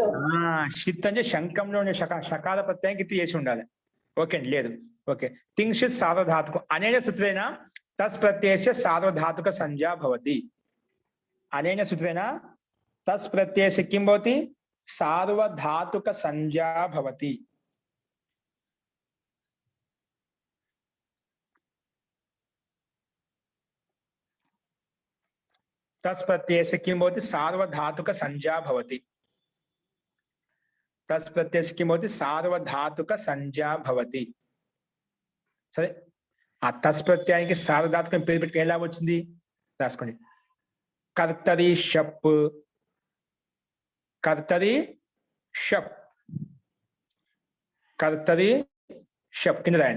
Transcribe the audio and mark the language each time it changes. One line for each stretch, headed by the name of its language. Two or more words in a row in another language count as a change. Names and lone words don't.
Telugu: షిత్ అంటే శంఖంలో ఉండే షకాల ప్రత్యయానికి ఇది చేసి ఉండాలి. ఓకే అండి, లేదు.
Sanskrit: ఓకే, తింగ్షిత్ సార్వధాతుకం అనేన సూత్రేణ తస్ ప్రత్యయస్య సార్వధాతుక సంజ్ఞా భవతి. అనేన సూత్రేణ తస్ ప్రత్యయస్య కిం భవతి, సార్వధాతుక సంజ్ఞా భవతి. तस् प्रत्ययस्य किं भवति, सार्वधातुक संज्ञा भवति. तस् प्रत्ययस्य किं भवति, सार्वधातुक संज्ञा भवति.
Telugu: సరే, ఆ తస్ ప్రత్యయానికి సార్వధాతుకం పేరు పెట్టి ఎలా వచ్చింది రాసుకోండి.
Sanskrit: కర్తరి షప్, కర్తరి షప్, కర్తరి షప్
Telugu: కింద రాయండి.